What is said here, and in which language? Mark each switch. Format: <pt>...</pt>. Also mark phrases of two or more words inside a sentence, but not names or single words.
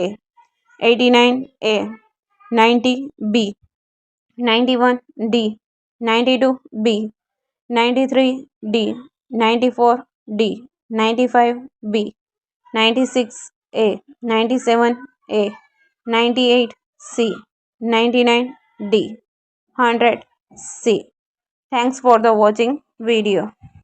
<en>89 A. 90 B. 91 D. 92 B. 93 D. 94 D. 95 B. 96 A. 97 A. 98 C. 99 D. 100 C. Thanks for the watching video.</en>